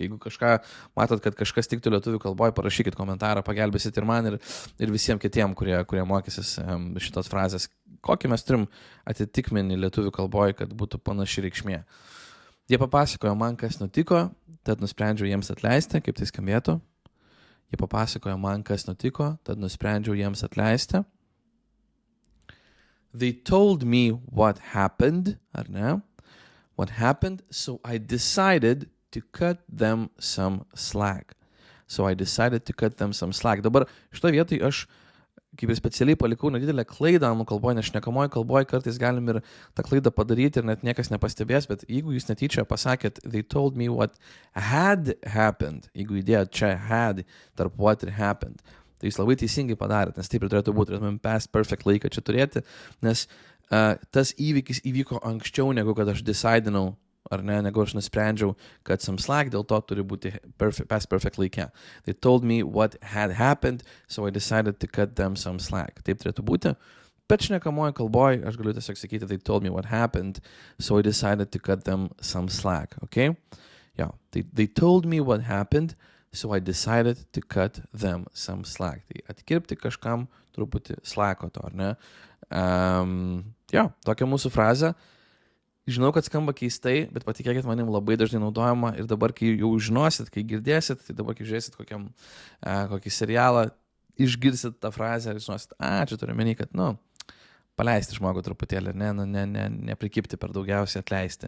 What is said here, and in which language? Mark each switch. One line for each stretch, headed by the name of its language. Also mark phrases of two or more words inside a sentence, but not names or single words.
Lithuanian: Jeigu kažką matot, kad kažkas tiktų lietuvių kalboje, parašykit komentarą, pagelbėsit ir man, ir visiems kitiem, kurie mokysis šitos frazės. Kokį mes turim atitikmenį lietuvių kalboje, kad būtų panaši reikšmė. Jie papasakojo man, kas nutiko, tad nusprendžiau jiems atleisti, kaip tai skambėtų. Jie papasakojo man, kas nutiko, tad nusprendžiau jiems atleisti.
English: They told me what happened,
Lithuanian: ar ne?
English: What happened, so I decided to cut them some slack.
Lithuanian: Dabar šitoje vietoje aš kaip ir specialiai palikau nedidelę klaidą anglų kalboje, nes šnekamoje kalboje kartais galim ir tą klaidą padaryti ir net niekas nepastebės, bet jeigu jūs netyčia pasakėt,
English: they told me what had happened,
Lithuanian: jeigu įdėjot čia had tarp what ir happened, tai jūs labai teisingai padarėt, nes taip ir turėtų būti, turėtumėm
English: past perfect
Lithuanian: laiką čia turėti, nes tas įvykis įvyko anksčiau, negu kad aš decidinau, ar ne, negu aš nusprendžiau, kad
English: some slack,
Lithuanian: dėl to turi būti
English: past perfect
Lithuanian: laike.
English: They told me what had happened, so I decided to cut them some slack.
Lithuanian: Taip turėtų būti. Bet šnekamoje kalboje aš galiu tiesiog sakyti,
English: they told me what happened, so I decided to cut them some slack. Okay? Yeah. They told me what happened, so I decided to cut them some slack.
Lithuanian: Tai atkirpti kažkam truputį slacko to, ar ne? Tokia mūsų frazė. Žinau, kad skamba keistai, bet patikėkit manim labai dažnai naudojama ir dabar, kai jau žinosit, kai girdėsit, tai dabar, kai žiūrėsit kokį serialą, išgirsit tą frazę ir žinosit, čia turiu menį, kad, paleisti žmogų truputėlį, neprikipti per daugiausiai, atleisti.